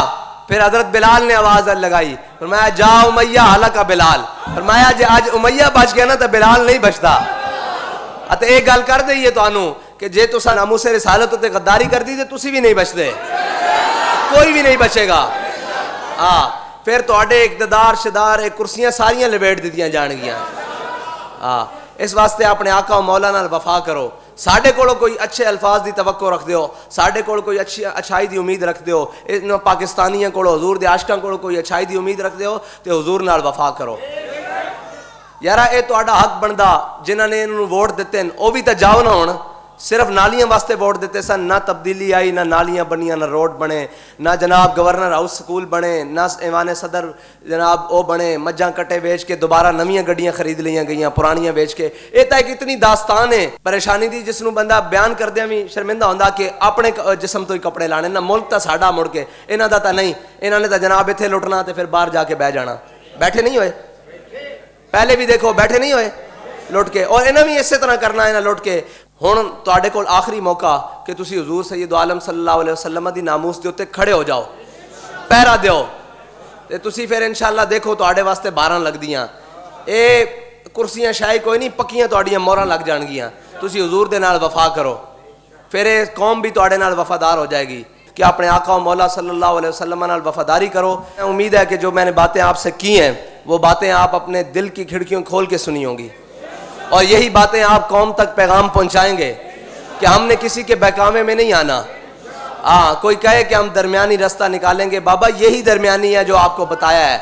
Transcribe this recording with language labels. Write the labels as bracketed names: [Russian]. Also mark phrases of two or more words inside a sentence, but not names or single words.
[Punjabi] پھر حضرت بلال نے آواز لگائی, فرمایا جا امیہ ہلاکا بلال. فرمایا جی آج امیہ بچ گیا نا تو بلال نہیں بچتا. تے ایک گل کر دئیے تو آنو کہ جے تو ناموس رسالت تے غداری کر دی تو تسی بھی نہیں بچتے, کوئی بھی نہیں بچے گا. پھر تو اقتدار شدار کرسیاں ساریاں لپیٹ دیتیاں جان گیاں. اس واسطے اپنے آقا و مولا نال وفا کرو. ساڈے کولو کوئی اچھے الفاظ دی توقع رکھ دیو, ساڈے کول کوئی اچھائی دی امید رکھ دیو, پاکستانیاں کولو حضور دے عاشقاں کولو کوئی اچھائی دی امید رکھ دیو تے حضور نال وفا کرو. یارا اے تہاڈا حق بندا, جنہاں نے انہوں ووٹ دیتے ہیں او بھی تے جاؤ نہ ہون. صرف نالیاں واسطے ووٹ دیتے سن, نہ تبدیلی آئی, نہ نالیاں بنیاں, نہ روڈ بنے, نہ جناب گورنر ہاؤس سکول بنے, نہ ایوان صدر جناب او بنے. مجھاں کٹے بیچ کے دوبارہ نویاں گڈیاں خرید لیاں گئیاں, پرانیاں بیچ کے. یہ تو ایک اتنی داستان ہے پریشانی دی جس نو بندہ بیان کردیا بھی شرمندہ ہوندا کہ اپنے جسم تو ہی کپڑے لانے. نہ ملک تا ساڈا مڑ کے, انہاں دا تا نہیں. انہاں نے تا جناب ایتھے لٹنا تے پھر باہر جا کے بہ جانا. بیٹھے نہیں ہوئے پہلے بھی, دیکھو بیٹھے نہیں ہوئے لٹ کے, اور انہاں بھی اسی طرح کرنا ہے نا لٹ کے. ہن تواڈے کول آخری موقع کہ تسی حضور سید عالم صلی اللہ علیہ وسلم دی ناموس دے اوتے کھڑے ہو جاؤ, پہرا دیو تے تسی پھر انشاءاللہ دیکھو تواڈے واسطے 12 لگدیاں. اے کرسیاں شاہی کوئی نہیں, پکیاں تواڈیاں موہراں لگ جان گیاں. تسی حضور دے نال وفا کرو, پھر اے قوم بھی تواڈے نال وفادار ہو جائے گی. کہ اپنے آقا و مولا صلی اللہ علیہ وسلم نال وفاداری کرو. [Urdu] امید ہے کہ جو میں نے باتیں آپ سے کی ہیں وہ باتیں آپ اپنے دل کی کھڑکیوں کھول کے سنی ہوں گی, اور یہی باتیں آپ قوم تک پیغام پہنچائیں گے کہ ہم نے کسی کے بہکاوے میں نہیں آنا. کوئی کہے کہ ہم درمیانی راستہ نکالیں گے, بابا یہی درمیانی ہے جو آپ کو بتایا ہے.